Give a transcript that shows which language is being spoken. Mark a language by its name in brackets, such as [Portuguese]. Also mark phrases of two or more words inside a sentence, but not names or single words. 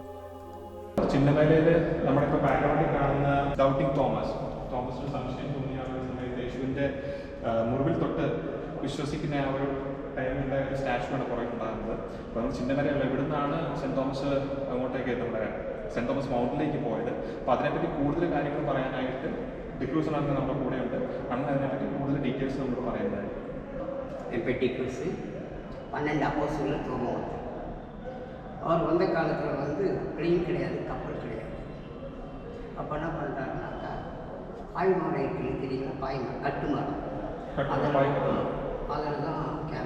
[Malayalam] ചിന്നമലയില് നമ്മളിപ്പോൾ ബാക്ക്ഗ്രൗണ്ടിൽ കാണുന്ന ഡൗട്ടിംഗ് തോമസിന്റെ സംശയം തോന്നിയാവുന്ന സമയത്ത് യേശുവിന്റെ മുറിവിൽ തൊട്ട് വിശ്വസിക്കുന്ന ആ ഒരു ടൈമിലുള്ള ഒരു സ്റ്റാച്ചു ആണ് പുറകെ ഉണ്ടാകുന്നത്. അപ്പോൾ നമ്മൾ ചിന്നമലയുള്ള ഇവിടുന്നാണ് സെന്റ് തോമസ് അങ്ങോട്ടേക്ക് നമ്മുടെ സെന്റ് തോമസ് മൗണ്ടിലേക്ക് പോയത്. അപ്പോൾ അതിനെപ്പറ്റി കൂടുതൽ കാര്യങ്ങൾ പറയാനായിട്ട് ഡിക്രൂസ് ആണ് നമ്മുടെ കൂടെയുണ്ട്. അന്ന് അതിനെപ്പറ്റി കൂടുതൽ ഡീറ്റെയിൽസ് നമ്മൾ പറയുന്നത്. [Tamil] பெட்டிக்ரூஸு 12 அப்போஸ்தலர்கள் தோமாவும் அவர் வந்த காலத்தில் வந்து பிளேன் கிடையாது, கப்பல் கிடையாது. அப்போ என்ன பண்ணுறாருனாக்கா பாய்மரம் இருக்குது தெரியுங்களா, பாய்மரம் கட்டுமரம், அதில் தான் கேரளா.